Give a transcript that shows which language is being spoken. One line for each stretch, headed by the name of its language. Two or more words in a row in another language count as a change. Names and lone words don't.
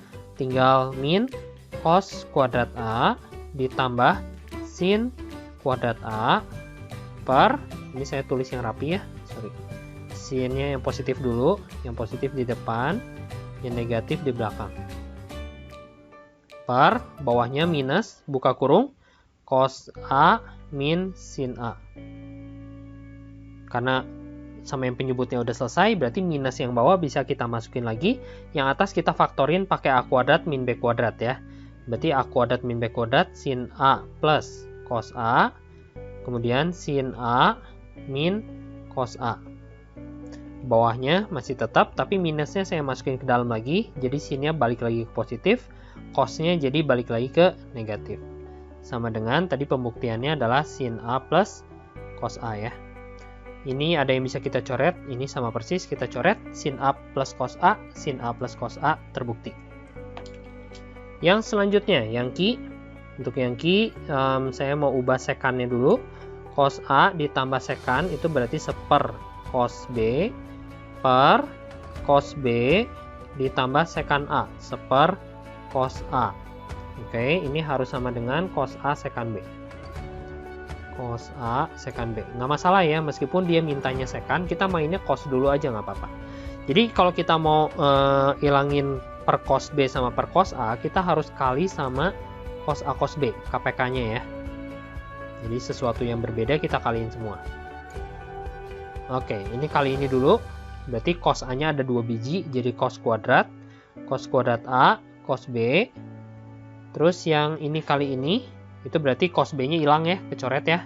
Indonesian: Tinggal min cos kuadrat A ditambah sin kuadrat A per, ini saya tulis yang rapi ya, sorry. Sinnya yang positif dulu, yang positif di depan, yang negatif di belakang. Per, bawahnya minus, buka kurung, cos A min sin A. Karena sama yang penyebutnya udah selesai, berarti minus yang bawah bisa kita masukin lagi. Yang atas kita faktorin pakai A kuadrat min B kuadrat ya. Berarti A kuadrat min B kuadrat sin A plus cos A. Kemudian sin A min cos A. Bawahnya masih tetap, tapi minusnya saya masukin ke dalam lagi. Jadi sinnya balik lagi ke positif. Cosnya jadi balik lagi ke negatif. Sama dengan tadi pembuktiannya adalah sin A plus cos A ya. Ini ada yang bisa kita coret, ini sama persis kita coret, sin A plus cos A, sin A plus cos A terbukti. Yang selanjutnya, yang Q. Untuk yang Q, saya mau ubah sekannya dulu. Cos A ditambah sekan itu berarti seper cos B per cos B ditambah sekan A, seper cos A. Oke, ini harus sama dengan cos A sekan B. Cos A sekan B. Nggak masalah ya, meskipun dia mintanya sekan, kita mainnya cos dulu aja nggak apa-apa. Jadi kalau kita mau ilangin per cos B sama per cos A, kita harus kali sama cos A cos B, KPK-nya ya. Jadi sesuatu yang berbeda kita kaliin semua. Oke, ini kali ini dulu. Berarti cos A-nya ada 2 biji, jadi cos kuadrat A, cos B. Terus yang ini kali ini, itu berarti cos B-nya hilang ya, kecoret ya.